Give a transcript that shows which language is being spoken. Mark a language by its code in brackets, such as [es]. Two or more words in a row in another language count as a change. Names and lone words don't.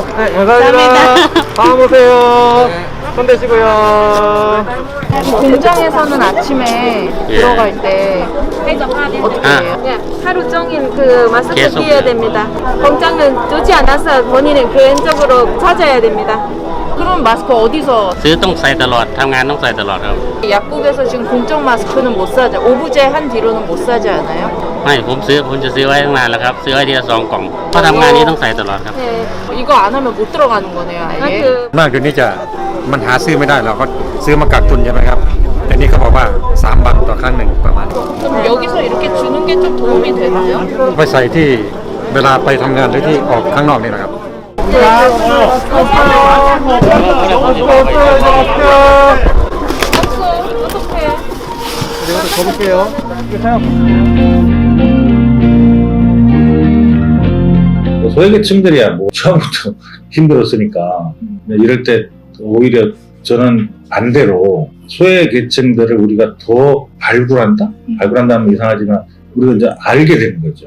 [ko] 네, 감사합니다. 다음 오세요. 손 대시고요. 공장에서는 아침에 들어갈 때 어떻게 해요? 하루 종일 그 마스크 끼어야 됩니다. 공장은 뜨지 않아서 본인은 개인적으로 찾아야 됩니다. 그럼 마스크 어디서? [th] ซื้อต้องใส่ตลอดทำงานต้องใส่ตลอดครับ [ko] 약국에서 지금 공적 마스크는 못 사죠. 오브제 한 뒤로는 못 사지 않아요? [th] ไม่ผมจะซื้อไว้ตั้งนานแล้วครับซื้อไว้ทีละ2 กล่องเพราะทำงานนี้ต้องใส่ตลอดครับ [ko] 네. 이거 안 하면 못 들어가는 거네요. 아예. [th] มากเดี๋ยวนี้มันหาซื้อไม่ได้เราก็ซื้อมากักตุนใช่ไหมครับแต่นี่เขาบอกว่า3 วันต่อครั้งหนึ่งประมาณ [ko] 그럼 여기서 이렇게 주는 게 좀 도움이 되나요? [th] ไปใส่ที่เวลาไปทำงานหรือที่ออกข้างนอกนี่นะครับ [ko] 어떡해. 내가 가볼게요. 소외계층들이야 뭐 처음부터 힘들었으니까 이럴 때 오히려 저는 반대로 소외계층들을 우리가 더 발굴한다면 이상하지만 우리가 이제 알게 되는 거죠.